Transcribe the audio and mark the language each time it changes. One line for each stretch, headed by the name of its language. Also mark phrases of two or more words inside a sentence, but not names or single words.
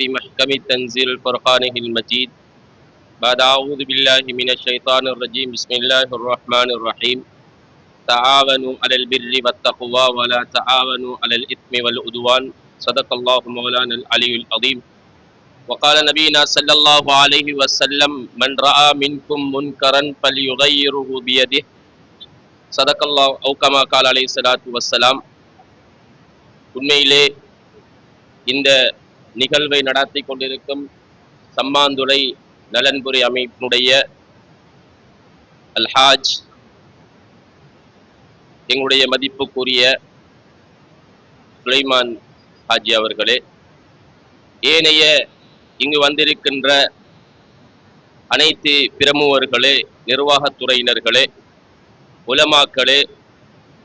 Arabic: محكم تنزيل فرقانه المجيد بعد أعوذ بالله من الشيطان الرجيم بسم الله الرحمن الرحيم تعاونوا على البر والتقوى ولا تعاونوا على الإثم والعدوان صدق الله مولانا العلي العظيم وقال نبينا صلى الله عليه وسلم من رأى منكم منكرا فليغيره بيده صدق الله أو كما قال عليه الصلاة والسلام.
Tamil: உண்மையிலே இந்த நிகழ்வை நடத்தி கொண்டிருக்கும் சம்மாந்துறை நலன்புரி அமைப்பினுடைய அல்ஹாஜ் எங்களுடைய மதிப்புக்குரிய சுலைமான் ஹாஜி அவர்களே, ஏனைய இங்கு வந்திருக்கின்ற அனைத்து பிரமுகர்களே, நிர்வாகத்துறையினர்களே, உலமாக்களே,